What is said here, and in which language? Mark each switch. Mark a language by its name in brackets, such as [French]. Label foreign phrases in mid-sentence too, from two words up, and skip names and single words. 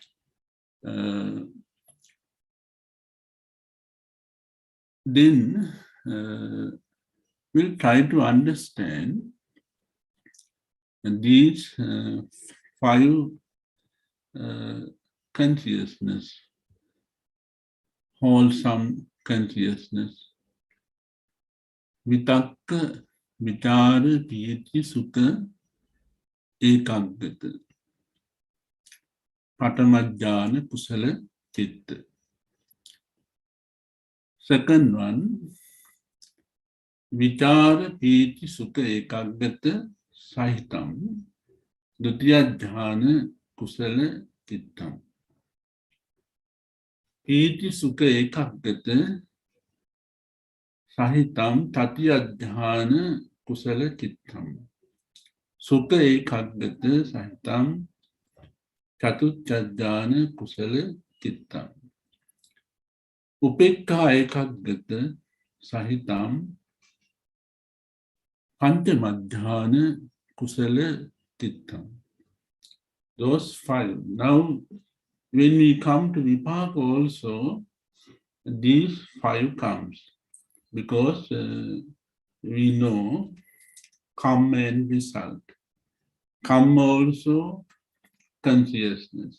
[English] Then we'll try to understand these 5 consciousness, wholesome consciousness. [Pali] Vitakka, vichara, piyati, sukha, ekaggata. Patamajjana, kusala, chitta. [English] Second one, [Pali] vichara, piyati, sukha, ekaggata, sahitam. Dutiya jhana, kusala, chittam. Piyati, sukha, ekaggata, sahitam, tatiya jhana, kusala, chittam. Sukha ekaggata, sahitam, chatuchajjana, kusala, chittam. Upekka ekaggata, sahitam, panchamadhyana, kusala, chittam. [English] Those 5. Now, when we come to Vipaka also, these 5 comes because we know karma and result. Karma also consciousness.